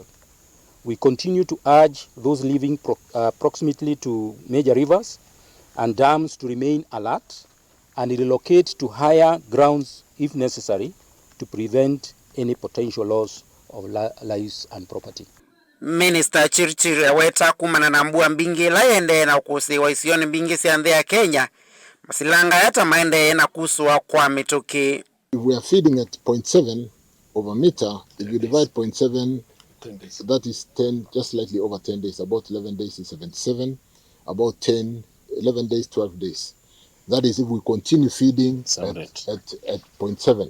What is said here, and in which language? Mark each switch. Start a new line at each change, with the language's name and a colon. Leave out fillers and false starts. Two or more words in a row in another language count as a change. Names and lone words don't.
English: We continue to urge those living proximately to major rivers and dams to remain alert and relocate to higher grounds if necessary to prevent any potential loss of lives and property.
Kamba: Minista Chirchir aweta kumana na mbua mbingi la yiendeeye na kusiiwa isioni mbingi sianthe ya Kenya masilanga yata maendeeye na kusua kwa mituki.
English: If we are feeding at 0.7 of a meter, if you divide 0.7, that is 10, just slightly over 10 days, about 11 days is 77, about 10, 11 days, 12 days. That is if we continue feeding at 0.7.